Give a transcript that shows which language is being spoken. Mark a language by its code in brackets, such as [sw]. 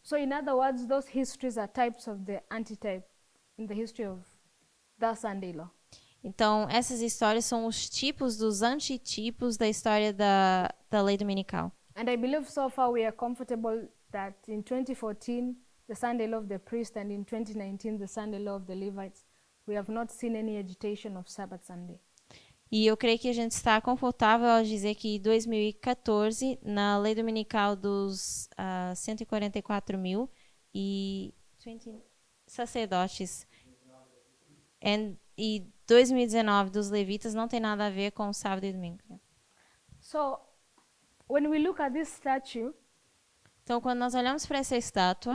[en] So in other words, those histories are types of the antitype in the history of the Sunday law. [pt] Então, essas histórias são os tipos dos antitipos da história da lei dominical. [en] And I believe so far we are comfortable that in 2014, the Sunday law of the priest, and in 2019, the Sunday law of the Levites, we have not seen any agitation of Sabbath Sunday. [pt] E eu creio que a gente está confortável ao dizer que em 2014, na lei dominical dos 144 mil e 20 sacerdotes e 2019 dos levitas não tem nada a ver com sábado e domingo. [en] So when we look at this statue, [pt] Então, quando nós olhamos para essa estátua,